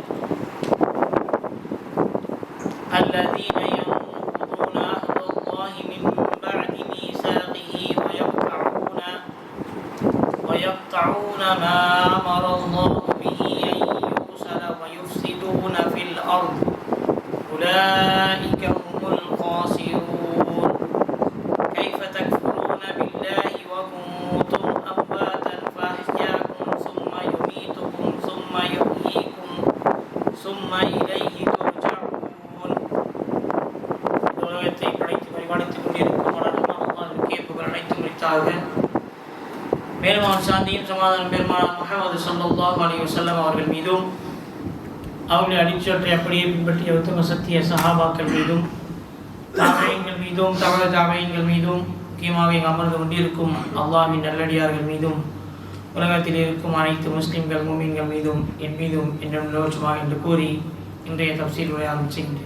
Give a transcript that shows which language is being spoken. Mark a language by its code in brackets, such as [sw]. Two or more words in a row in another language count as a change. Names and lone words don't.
[ar] الذين ينقضون عهد الله من بعد ميثاقه ويقطعون ما أمر الله به أن يوصل ويفسدون في الأرض أولئك هم الخاسرون. كيف تكفرون بالله وكنتم أمواتا فأحياكم ثم يميتكم ثم يحييكم ثم إليه ترجعون. [ta] உலகத்தை படைத்து பரிபாலித்துக் கொண்டிருக்கும் அல்லாஹ்வுக்கே புகழ் அனைத்தும் உரித்தாக. மேலும் அவன் சாந்தியும் சமாதானம் பெருமானார் முஹம்மது [ar] صلى الله عليه وسلم [ta] அவர்கள் மீதும் அவர்களை அடிச்சொற்றை அப்படியே பின்பற்றிய உத்தம சத்திய சஹாபாக்கள் மீதும் தாபீன்கள் மீதும் தாபீன்கள் மீதும் முக்கியமாக இங்கு அமர்ந்து கொண்டிருக்கும் அல்லாஹ்வின் நல்லடியார்கள் மீதும் உலகத்தில் இருக்கும் அனைத்து முஸ்லிம்கள் மூமின்கள் மீதும் என் மீதும் என்னும் நோச்சுமாக என்று கூறி இன்றைய தஃசீர் உரையை ஆரம்பிக்கின்றேன்.